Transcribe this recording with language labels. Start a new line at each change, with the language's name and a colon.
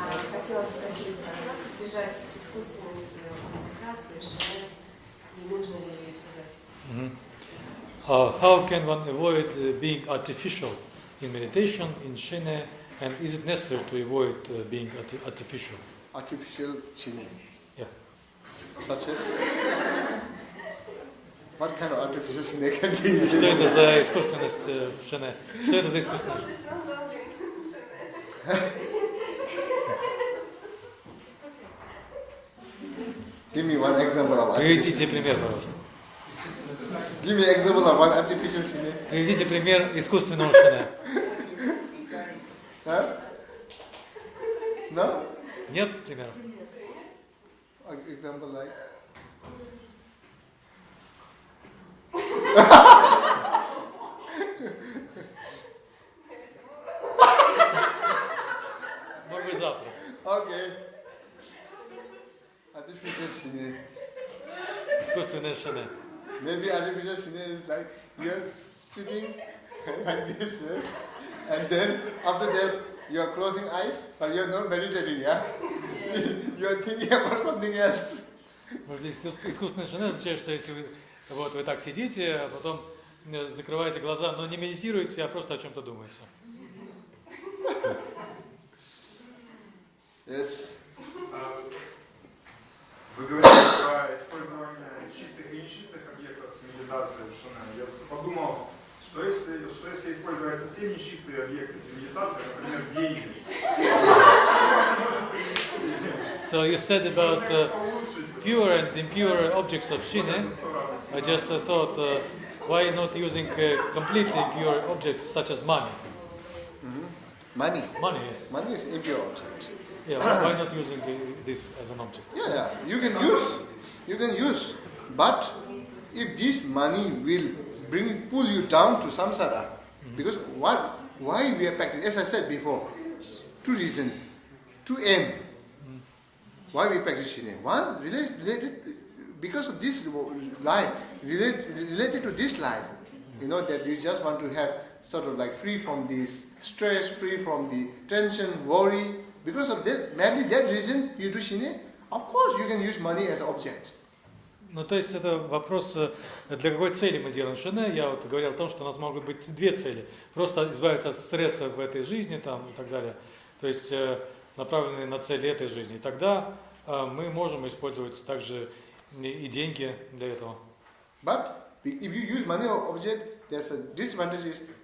Russian: Хотела спросить, как избежать искусственности коммуникации, что не нужно ли ее избегать?
English: How can one avoid being artificial in meditation, in shine, and is it necessary to avoid being artificial? Artificial shine. Yeah. Such as? What kind of artificial shine can be?
Russian: Что это за искусственность в шине? Что это за искусственность?
English: Give me one example of
Russian: Приведите пример, пожалуйста.
English: Give me example of one artificial shine.
Russian: Приведите пример искусственного шине.
English: Huh? No?
Russian: Нет примеров?
English: Example like?
Russian: Может быть, завтра.
English: Okay. Artificial shine.
Russian: Искусственное шине.
English: Maybe artificial shine is like you're sitting like this, yes? And then after that you're closing eyes, but you're not meditating, yeah? You're thinking about something else.
Russian: Может быть, искусственное шине означает, что если вы так сидите, а потом закрываете глаза, но не медитируете, а просто о чем-то думаете.
English: Yes.
Russian: Вы говорите про использование чистых и нечистых объектов медитации в шуне. Я подумал, что если использовать совсем нечистые объекты для медитации, например, деньги.
English: So you said about pure and impure objects of shine. I just thought, why not using completely pure objects such as money? Money. Money, yes. Money is impure object. Yeah, why not using this as an object? Yeah. You can use. But if this money will pull you down to samsara, because why we are practicing? As I said before, 2 reasons, 2 aim. Why we practice shine? One, related because of this life, related to this life, that you just want to have sort of like free from this stress, free from the tension, worry. Because of that, mainly that reason you do shine. Of course, you can use money as an object.
Russian: Ну, то есть это вопрос, для какой цели мы делаем шине. Я вот говорил о том, что у нас могут быть две цели. Просто избавиться от стресса в этой жизни там, и так далее. То есть направленные на цели этой жизни. И тогда мы можем использовать также и деньги для этого.
English: But if you use money or object, there's a disadvantage.